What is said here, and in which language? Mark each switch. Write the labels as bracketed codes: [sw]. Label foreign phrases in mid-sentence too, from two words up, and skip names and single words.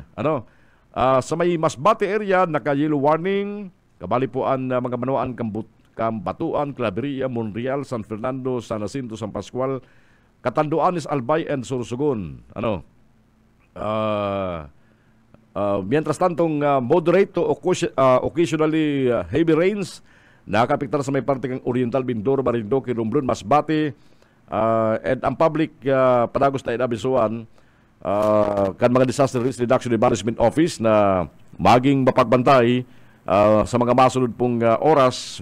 [bik] Sa may Masbate area, naka- [en] yellow warning, [bik] kabali po ang mga manuan Batuan, Claveria, Monreal, San Fernando, San Jacinto, San Pascual, Catanduanes, Albay, and Sorsogon. Mientras tantong [en] moderate to occasionally heavy rains [bik] nakapiktar sa may parte ng Oriental, Mindoro, Marinduque, Romblon, Masbate, and ang public padagos na inabisuan kan mga Disaster Risk Reduction and Management Office na maging mapagbantay sa mga masunod pong oras.